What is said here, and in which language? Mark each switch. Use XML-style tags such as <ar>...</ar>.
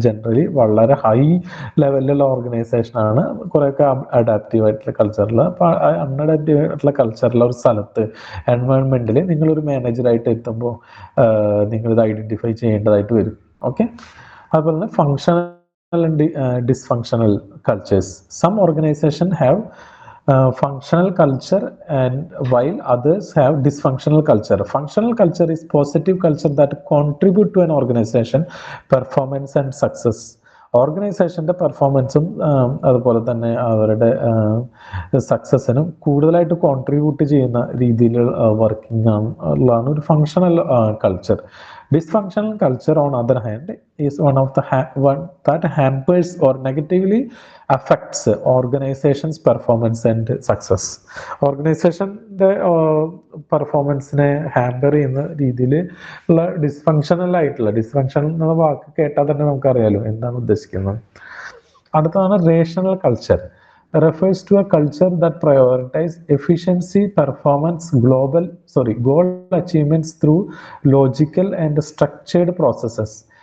<ml>Generally വളരെ high ലെവലിലുള്ള ഓർഗനൈസേഷനാണ് കുറേയൊക്കെ അഡാപ്റ്റീവ് ആയിട്ടുള്ള കൾച്ചറുള്ള. അപ്പോൾ അൺഅഡാപ്റ്റീവ് ആയിട്ടുള്ള കൾച്ചറുള്ള ഒരു സ്ഥലത്ത് എൻവയോൺമെൻറ്റിൽ നിങ്ങളൊരു മാനേജറായിട്ട് എത്തുമ്പോൾ നിങ്ങളിത് ഐഡൻറ്റിഫൈ ചെയ്യേണ്ടതായിട്ട് വരും.</ml> <en>ഓക്കെ,</en> <ml>അതുപോലെ തന്നെ</ml> <en>Functional and dysfunctional cultures. Some organizations have functional culture and while others have dysfunctional culture. Functional culture is positive culture that contribute to an organization performance and success.</en> <ml>ഓർഗനൈസേഷൻ്റെ പെർഫോമൻസും അതുപോലെ തന്നെ അവരുടെ സക്സസ്സിനും കൂടുതലായിട്ട് കോൺട്രിബ്യൂട്ട് ചെയ്യുന്ന രീതിയിൽ വർക്കിംഗ് ഉള്ളതാണ് ഒരു functional culture.</ml> <en>Dysfunctional culture, on other hand, is one that hampers or negatively affects organization's performance and success.</en> <ml>ഓർഗനൈസേഷൻ്റെ പെർഫോമൻസിനെ hamper ചെയ്യുന്ന രീതിയിൽ ഉള്ള ഡിസ്ഫങ്ഷണൽ എന്ന വാക്ക് കേട്ടാൽ തന്നെ നമുക്കറിയാലോ എന്താണ് ഉദ്ദേശിക്കുന്നത്. അടുത്തതാണ് rational culture.</ml> <en>refers to a culture that prioritizes efficiency, performance, goal achievements through logical and structured processes.</en>